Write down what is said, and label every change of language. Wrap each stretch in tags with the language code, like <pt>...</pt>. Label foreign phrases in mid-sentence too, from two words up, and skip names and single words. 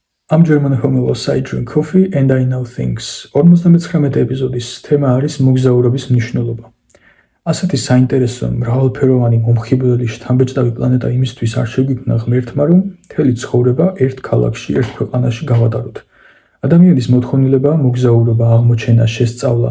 <en>I'm German homelos, I drink coffee and I know things.</en> <ka>59 ეპიზოდის თემა არის მოგზაურობის მნიშვნელობა. ასეთი საინტერესო მრავალფეროვანი მომხიბვლელი შთამბეჭდავი პლანეტა იმისთვის არ შეგვიქმნა ღმერთმა, რომ მთელი ცხოვრება ერთ ქალაქში, ერთ ქვეყანაში გავატაროთ. ადამიანის მოთხოვნილებაა მოგზაურობა, აღმოჩენა, შესწავლა.</ka>